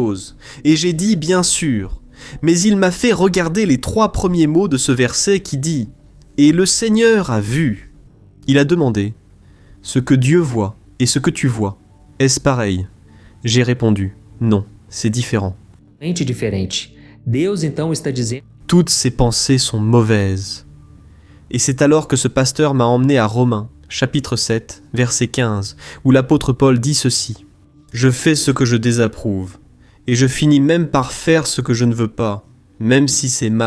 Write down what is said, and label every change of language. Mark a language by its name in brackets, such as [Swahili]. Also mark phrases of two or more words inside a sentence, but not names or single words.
[French] » Et j'ai dit « Bien sûr. » Mais il m'a fait regarder les 3 premiers mots de ce verset qui dit « Et le Seigneur a vu. » Il a demandé « Ce que Dieu voit et ce que tu vois, est-ce pareil ?» J'ai répondu « Non, c'est différent. » [Portuguese] Diferente. Deus então está dizendo. [French] Toutes ces pensées sont mauvaises. Et c'est alors que ce pasteur m'a emmené à Romains, chapitre 7, verset 15, où l'apôtre Paul dit ceci. « Je fais ce que je désapprouve, et je finis même par faire ce que je ne veux pas, même si c'est mal.